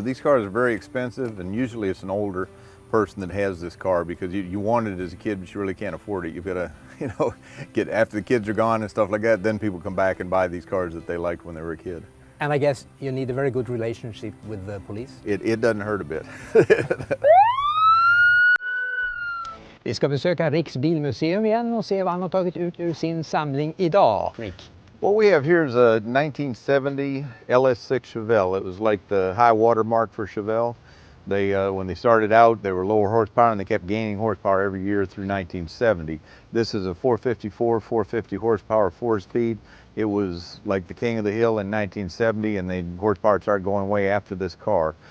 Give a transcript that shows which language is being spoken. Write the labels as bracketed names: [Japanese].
[English] These cars are very expensive, and usually it's an older person that has this car because you want it as a kid, but you really can't afford it. You've got to, get after the kids are gone and stuff like that. Then people come back and buy these cars that they liked when they were a kid. And I guess you need a very good relationship with the police. It doesn't hurt a bit. [Swedish] Vi ska besöka Ricks bilmuseum igen och se vad han har tagit ut ur sin samling idag, Rick. [English] What we have here is a 1970 LS6 Chevelle. It was like the high water mark for Chevelle. When they started out, they were lower horsepower, and they kept gaining horsepower every year through 1970. This is a 450 horsepower 4-speed. It was like the king of the hill in 1970, and the horsepower started going way after this car.